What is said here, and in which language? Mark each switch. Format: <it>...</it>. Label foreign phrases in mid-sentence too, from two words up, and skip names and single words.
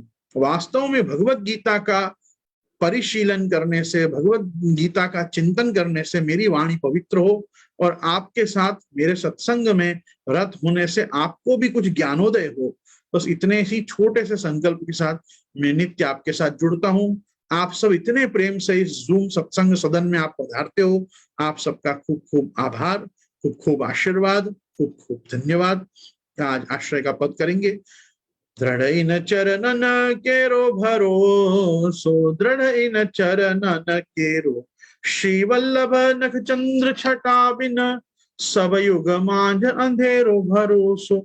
<hi>वास्तव में भगवत गीता का परिशीलन करने से, भगवत गीता का चिंतन करने से मेरी वाणी पवित्र हो और आपके साथ मेरे सत्संग में रत होने से आपको भी कुछ ज्ञानोदय हो। बस इतने ही छोटे से संकल्प के साथ मैं नित्य आपके साथ जुड़ता हूं। आप सब इतने प्रेम से इस जूम सत्संग सदन में आप पधारते हो, आप सबका खूब खूब आभार, खूब खूब आशीर्वाद, खूब खूब धन्यवाद। आज आश्रय का पद करेंगे।</hi> <bra>दृढ़ चरणन केरो भरोसो, दृढ़ चरणन केरो श्री वल्लभ नख चंद्र छटा बिन सब युग मांझ अंधेरो भरोसो।</bra>